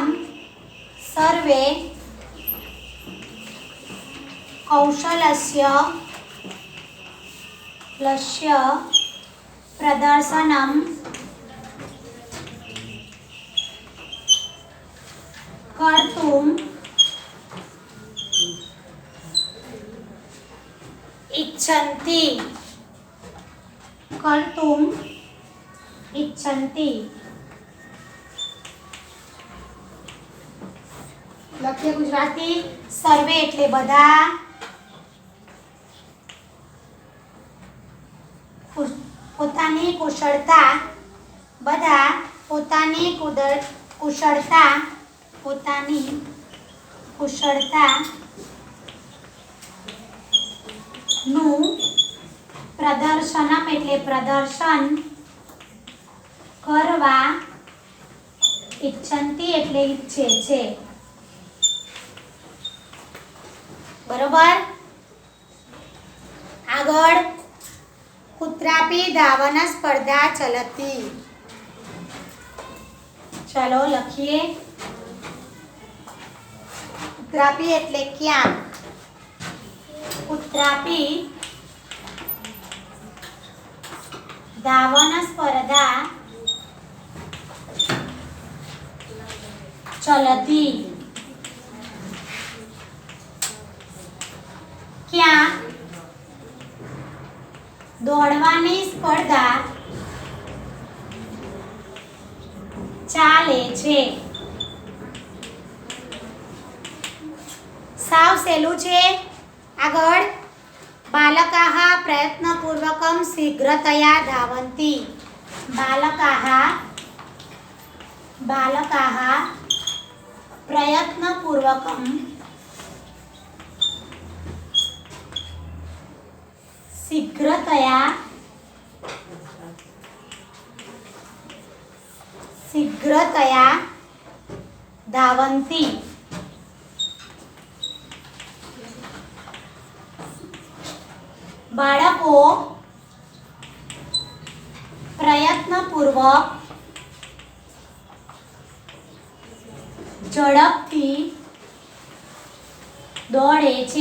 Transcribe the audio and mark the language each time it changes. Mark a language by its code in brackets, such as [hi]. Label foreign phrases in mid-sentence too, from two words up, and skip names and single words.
[sa] सर्वे कौशलस्य प्रदर्शनम कर्तुम इच्छन्ति. कर्तुम इच्छन्ति. [gu] લખીએ ગુજરાતી. સર્વે એટલે બધા, પોતાની કુશળતા બધા પોતાની કુશળતા નું પ્રદર્શન કરવા ઈચ્છંતી એટલે ઈચ્છે છે. બરોબર. [sa] આગળ कुत्रापि धावन स्पर्धा चलती. [gu] ચાલો લખીએ. कुत्रापि એટલે ક્યાં. [sa] कुत्रापि धावन स्पर्धा चलती. [gu] ક્યાં દોડવાની સ્પર્ધા ચાલે છે. સાવ સહેલું છે. [sa] આગળ बालकाः प्रयत्नपूर्वकं शीघ्रतया धावन्ति. बालकाः प्रयत्नपूर्वकं शीघ्रतया धावन्ति. [gu] બાળકો પ્રયત્નપૂર્વક ઝડપથી દોડે છે.